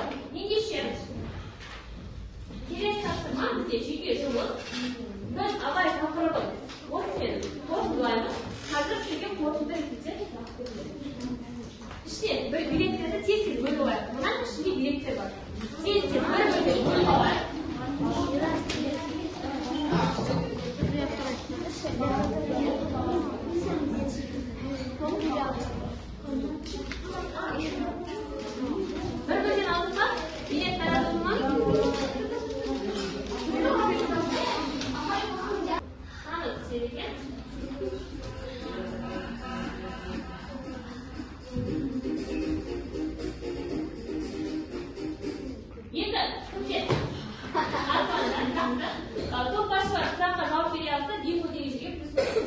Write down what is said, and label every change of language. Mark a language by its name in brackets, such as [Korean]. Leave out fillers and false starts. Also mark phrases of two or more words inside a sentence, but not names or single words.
[Kazakh] Ендеше келесі тапсырма бізде жеке жұмыс. Біз Абай тақырыбын осымен қорытындылаймыз. Қазір сізге қорытынды ретінде ішінен бір билеттерді тез-тез бөліп алайық. Мынаның ішінде билеттер бар. Тез-тез бір-бірден бөліп алайық. [Turkish] Bir-birden aldın mı? Biletler aldın mı? Anladım sevgili. [Kazakh] Енді, көптен арқанынан жақсы. Топ басшылар сұраққа жауап бере алса, деңгейдегі жерге плюс қойыңыз.